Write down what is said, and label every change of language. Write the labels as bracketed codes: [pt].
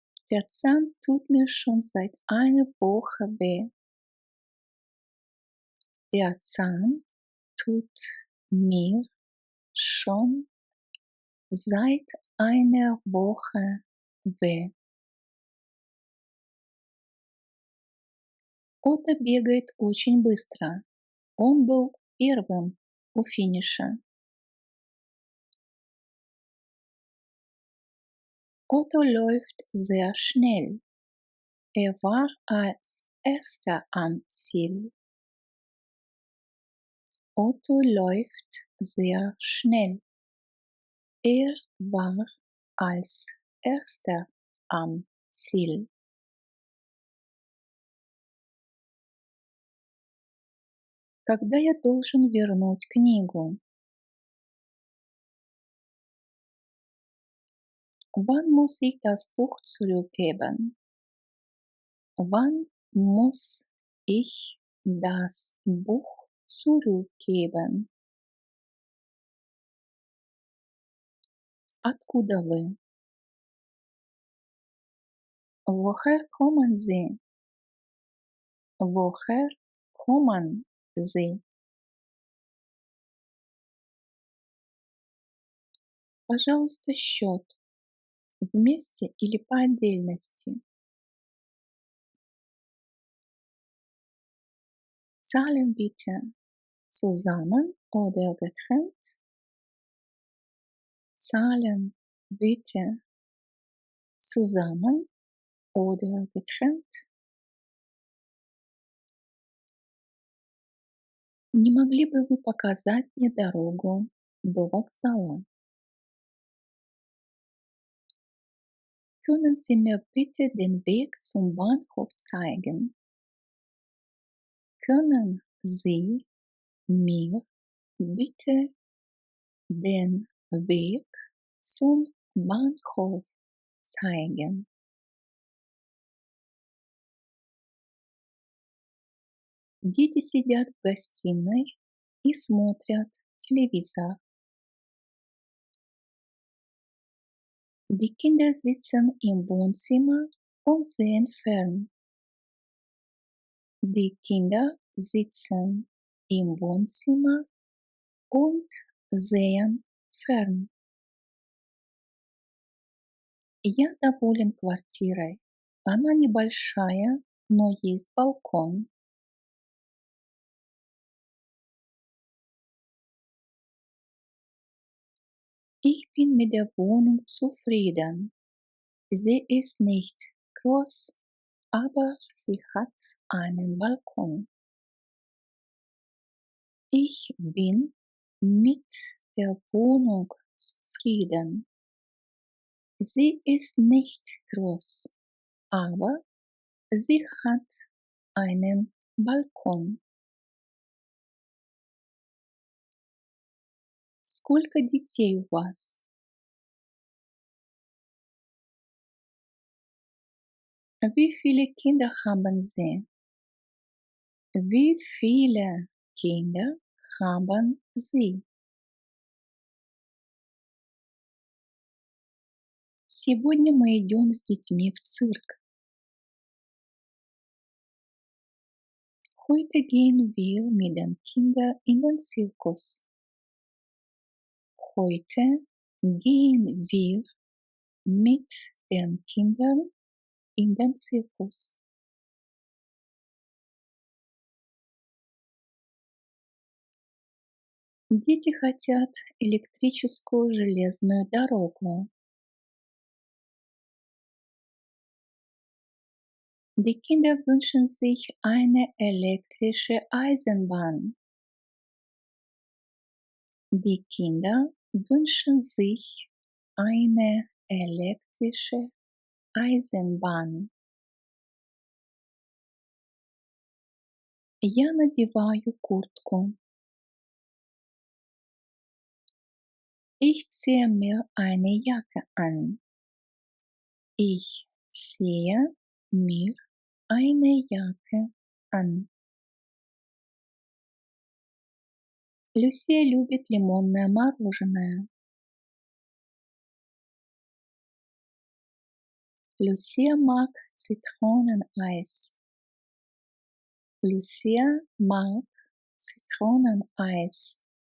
[de] Der Zahn tut mir schon seit einer Woche weh. Der Zahn tut mir schon seit einer Woche weh. [ru] Отто бегает очень быстро. Он был первым у финиша. [de] Otto läuft sehr schnell. Er war als erster am Ziel. Otto läuft sehr schnell. Er war als erster am Ziel. [ru] Когда я должен вернуть книгу? [de] Wann muss ich das Buch zurückgeben? Wann muss ich das Buch zurückgeben? [ru] Откуда вы? [de] Woher kommen Sie? Woher kommen Sie? [ru] Пожалуйста, счет. Вместе или по отдельности? [de] Zahlen bitte. Zusammen oder getrennt? Zahlen bitte. Zusammen oder getrennt? [ru] Не могли бы вы показать мне дорогу до вокзала? [de] Können Sie mir bitte den Weg zum Bahnhof zeigen? Können Sie mir bitte den Weg zum Bahnhof zeigen? [ru] Дети сидят в гостиной и смотрят телевизор. [de] Die Kinder sitzen im Wohnzimmer und sehen fern. Die Kinder sitzen im Wohnzimmer und sehen fern. [ru] Я доволен квартирой. Она небольшая, но есть балкон. [de] Ich bin mit der Wohnung zufrieden. Sie ist nicht groß, aber sie hat einen Balkon. Ich bin mit der Wohnung zufrieden. Sie ist nicht groß, aber sie hat einen Balkon. [ru] Сколько детей у вас? [de] Wie viele Kinder haben Sie? Wie viele Kinder haben Sie? [ru] Сегодня мы идем с детьми в цирк. [de] Heute gehen wir mit den Kindern in den Zirkus. Heute gehen wir mit den Kindern in den Zirkus. [ru] Дети хотят электрическую железную дорогу. [de] Die Kinder wünschen sich eine elektrische Eisenbahn. Die Kinder wünschen sich eine elektrische Eisenbahn. [ru] Я надеваю куртку. [de] Ich ziehe mir eine Jacke an. Ich ziehe mir eine Jacke an. [ru] Люсия любит лимонное мороженое. [de] Lucia mag Zitroneneis. Lucia mag Zitroneneis.